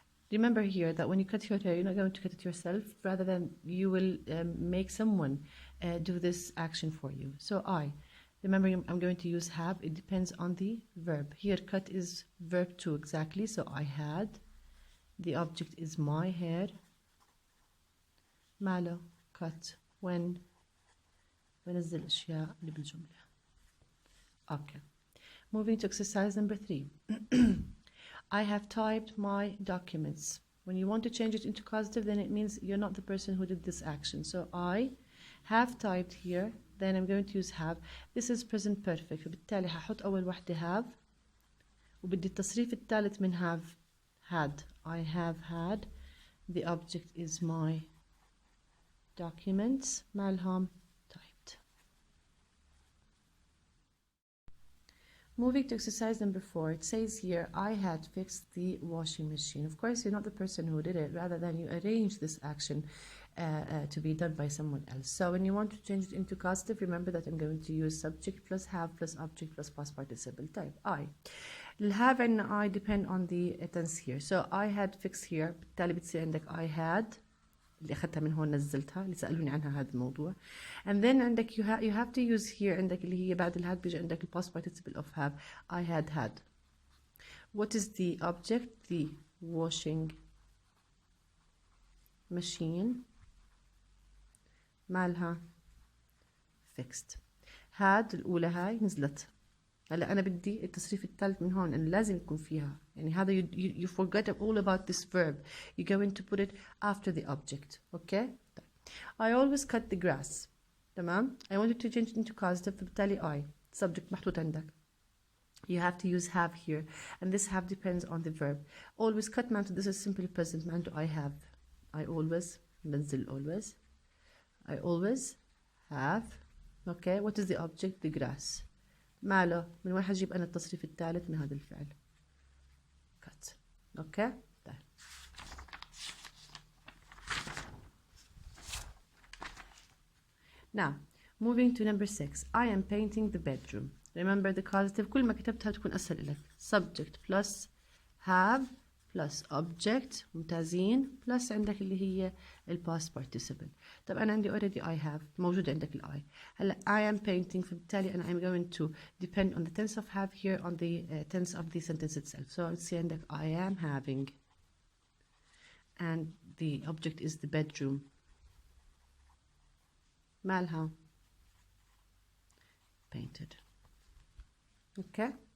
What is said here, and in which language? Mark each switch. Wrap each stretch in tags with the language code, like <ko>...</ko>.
<en>Remember here that when you cut your hair, you're not going to cut it yourself, rather than you will make someone do this action for you. So remember I'm going to use have, it depends on the verb. Here cut is verb 2 exactly, so I had. The object is my hair.</en> <ar>ماله</ar> <en>cut when</en> <ar>بنزل الأشياء اللي بالجملة.</ar> <en>Okay. Moving to exercise number 3. I have typed my documents. When you want to change it into causative, then it means you're not the person who did this action. So I have typed here, then I'm going to use have. This is present perfect.</en> <ar>وبالتالي هحط أول واحدة</ar> <en>have</en> <ar>وبدي التصريف الثالث من</ar> <en>have had. I have had. The object is my documents.</en> <ar>مالهم</ar> <en>typed. Moving to exercise number 4, it says here, I had fixed the washing machine. Of course, you're not the person who did it, rather than you arrange this action to be done by someone else. So when you want to change it into causative, remember that I'm going to use subject plus have plus object plus past participle type. I. الهاف and I depend on the tense here. So I had fixed here,</en> <ar>بالتالي بتصير عندك</ar> <en>I had.</en> <ar>اللي أخذتها من هون نزلتها اللي سألوني عنها هذا الموضوع.</ar> <en>And then عندك you have to use here</en> <ar>عندك اللي هي بعد الهاد بيجي عندك</ar> <en>ال past participle of have. I had. What is the object? The washing machine.</en> <ar>مالها</ar> <en>fixed. had</en> <ar>الأولى هاي نزلت. هلا أنا بدي التصريف الثالث من هون إن لازم يكون فيها. يعني هذا</ar> <en>you forget all about this verb. You're going to put it after the object. Okay? I always cut the grass.</en> <ar>تمام?</ar> <en>I wanted to change it into causative,</en> <ar>فبالتالي</ar> <en>I.</en> <ar>Subject محطوط عندك.</ar> <en>You have to use have here. And this have depends on the verb. Always cut</en> <ar>معناته</ar> <en>this is simply present معناته I have. I always</en> <ar>بنزل</ar> <en>always. I always have. Okay? What is the object? The grass.</en> <ar>ماله من وين حجيب أنا التصريف الثالث من هذا الفعل</ar> <en>cut. Okay?</en> <ar>طيب.</ar> <en>Now, moving to number 6. I am painting the bedroom. Remember the causative</en> <ar>كل ما كتبتها تكون أسهل لك.</ar> <en>Subject plus have plus object</en> <ar>ممتازين</ar> <en>plus</en> <ar>عندك اللي هي ال</ar> <en>past participle.</en> <ar>طب أنا عندي</ar> <en>already I have</en> <ar>موجود عندك ال I.</ar> <en>هلا I am painting</en> <ar>فبالتالي أنا</ar> <en>I'm going to depend on the tense of have here on the tense of the sentence itself. So let's see</en> <ar>عندك</ar> <en>I am having and the object is the bedroom.</en> <ar>مالها</ar> <en>painted. Okay.</en>